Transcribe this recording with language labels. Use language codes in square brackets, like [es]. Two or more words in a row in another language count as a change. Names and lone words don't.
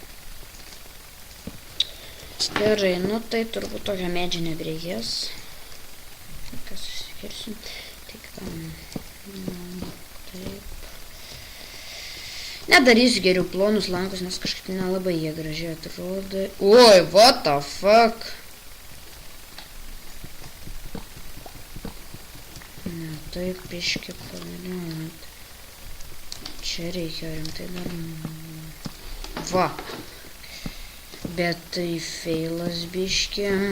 [lt] Gerai, nu tai turbūt tokią medžią nebereikės. Kas išsikirsim. Tik taip. Nedarysiu geriau plonus langus, nes kažkaip nelabai jie gražiai atrodo. Oi, [en] what the fuck? [lt] Ne, taip biški pavėliau. Čia reikia rimtai dar. Va. Bet tai feilas biški.